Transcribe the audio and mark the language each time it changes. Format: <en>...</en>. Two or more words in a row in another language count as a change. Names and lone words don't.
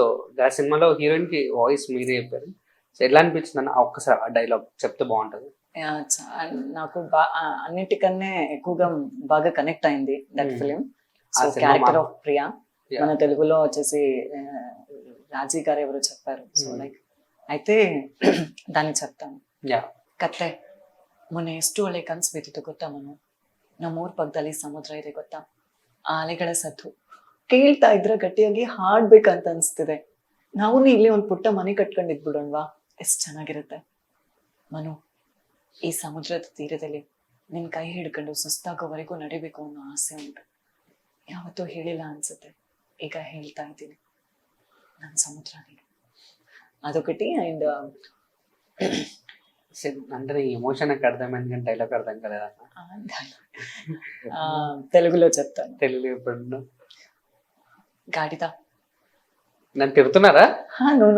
<te>సో ఆ సినిమాలో హీరోయిన్ కి వాయిస్ మీరే చెప్పారు. సో ఎట్లా అనిపించింది అన్న ఒక్కసారి ఆ డైలాగ్ చెప్తే బాగుంటుంది. నాకు అన్నిటికన్నా ఎక్కువగా బాగా కనెక్ట్ అయింది</te> <en>that film. ఆ</en> <te>సో సినిమా</te> <en>character of Priya Yeah.</en> <te>మన తెలుగులో వచ్చేసి రాజీ గారు ఎవరో చెప్పారు.</te> <en>so like</en> <te>అయితే దాన్ని చెప్తాను. యా</te> <kn>ಕತ್ತೆ ಮೊನ್ನೆ ಎಷ್ಟು ಒಳ್ಳೆ ಕನ್ಸು ಬಿದ್ದಿತ್ತು ಗೊತ್ತಾ ಮನು, ನಮ್ಮೂರ್ ಪಕ್ಕದಲ್ಲಿ ಸಮುದ್ರ ಇದೆ ಗೊತ್ತಾ, ಆ ಅಲೆಗಳ ಸದ್ದು ಕೇಳ್ತಾ ಇದ್ರೆ ಗಟ್ಟಿಯಾಗಿ ಹಾಡ್ಬೇಕಂತ ಅನ್ಸ್ತಿದೆ. ನಾವು ಇಲ್ಲಿ ಒಂದು ಪುಟ್ಟ ಮನೆ ಕಟ್ಕೊಂಡಿದ್ಬಿಡೋಣವಾ, ಎಷ್ಟು ಚೆನ್ನಾಗಿರುತ್ತೆ. ಮನು, ಈ ಸಮುದ್ರದ ತೀರದಲ್ಲಿ ನಿನ್ ಕೈ ಹಿಡ್ಕೊಂಡು ಸುಸ್ತಾಗೋವರೆಗೂ ನಡಿಬೇಕು ಅನ್ನೋ ಆಸೆ ಉಂಟು. ಯಾವತ್ತೂ ಹೇಳಿಲ್ಲ ಅನ್ಸುತ್ತೆ, ಈಗ ಹೇಳ್ತಾ ಇದ್ದೀನಿ. ನನ್ನ ಸಮುದ್ರ ನೀನು,</kn> <te>అదొకటి. అండ్ అంటే నీ ఎమోషన్ నాకు అర్థమైంది కానీ డైలాగ్ అర్థం కాలేదన్న. తెలుగులో చెప్తాను. తెలుగు ఎప్పుడు గాడిద. నన్ను తిడుతున్నారా? నో</te>